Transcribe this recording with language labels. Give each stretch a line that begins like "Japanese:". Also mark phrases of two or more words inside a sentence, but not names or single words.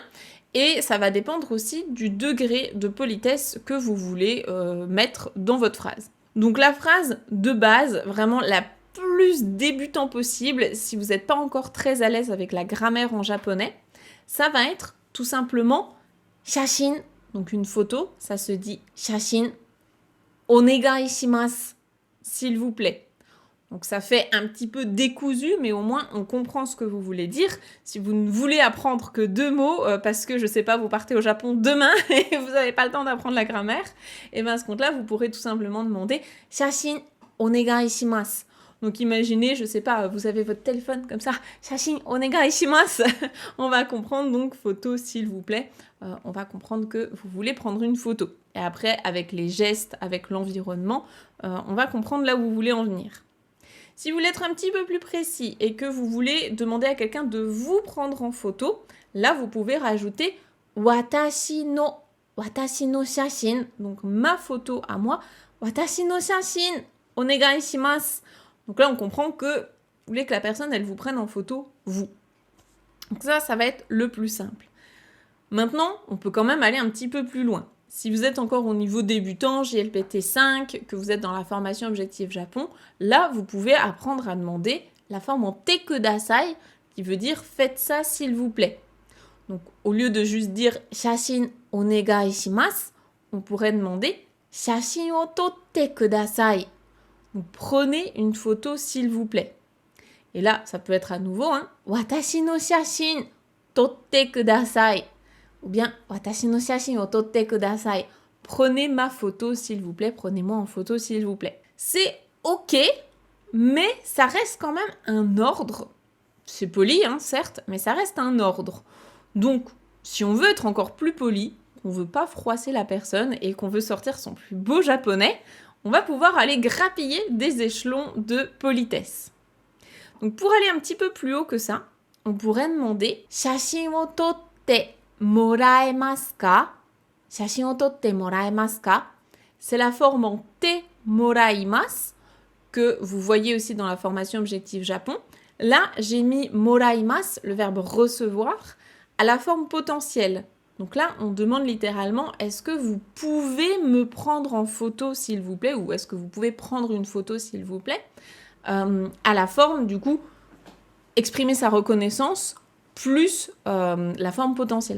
French: Et ça va dépendre aussi du degré de politesse que vous voulez mettre dans votre phrase. Donc la phrase de base, vraiment la plus débutant possible, si vous n'êtes pas encore très à l'aise avec la grammaire en japonais, ça va être tout simplement shashin, donc une photo, ça se dit
Japanese: 写真、お願いします,
French: s'il vous plaît. Donc ça fait un petit peu décousu, mais au moins on comprend ce que vous voulez dire. Si vous ne voulez apprendre que 2 mots, parce que je sais pas, vous partez au Japon demain et vous n'avez pas le temps d'apprendre la grammaire, et bien à ce compte-là, vous pourrez tout simplement demander
Japanese: 写真お願いします.
French: Donc imaginez, je sais pas, vous avez votre téléphone comme ça,
Japanese: 写真お願いします.
French: On va comprendre donc photo s'il vous plaît. On va comprendre que vous voulez prendre une photo. Et après, avec les gestes, avec l'environnement, on va comprendre là où vous voulez en venir. Si vous voulez être un petit peu plus précis et que vous voulez demander à quelqu'un de vous prendre en photo, là vous pouvez rajouter
Japanese: 私の写真,
French: donc ma photo à moi,
Japanese: 私の写真、お願いします.
French: Donc là on comprend que vous voulez que la personne elle vous prenne en photo vous. Donc ça va être le plus simple. Maintenant, on peut quand même aller un petit peu plus loin. Si vous êtes encore au niveau débutant, JLPT 5, que vous êtes dans la formation Objectif Japon, là, vous pouvez apprendre à demander la forme en
Japanese: てください,
French: qui veut dire faites ça s'il vous plaît. Donc, au lieu de juste dire
Japanese: 写真お願いします,
French: on pourrait demander
Japanese: 写真を撮ってください.
French: Donc, prenez une photo s'il vous plaît. Et là, ça peut être à nouveau,
Japanese: 私の写真撮ってください.
French: Ou bien,
Japanese: 私の写真を撮ってください.
French: Prenez ma photo, s'il vous plaît. Prenez-moi en photo, s'il vous plaît. C'est ok, mais ça reste quand même un ordre. C'est poli, certes, mais ça reste un ordre. Donc, si on veut être encore plus poli, qu'on veut pas froisser la personne et qu'on veut sortir son plus beau japonais, on va pouvoir aller grappiller des échelons de politesse. Donc, pour aller un petit peu plus haut que ça, on pourrait demander
Japanese: 写真を撮ってもらえますか? 写真を撮ってもらえますか?
French: C'est la forme en
Japanese: てもらいます
French: que vous voyez aussi dans la formation Objectif Japon. Là, j'ai mis moraimasu, le verbe recevoir, à la forme potentielle. Donc là, on demande littéralement, est-ce que vous pouvez me prendre en photo, s'il vous plaît, ou est-ce que vous pouvez prendre une photo, s'il vous plaît, à la forme, du coup, exprimer sa reconnaissance plus la forme potentielle.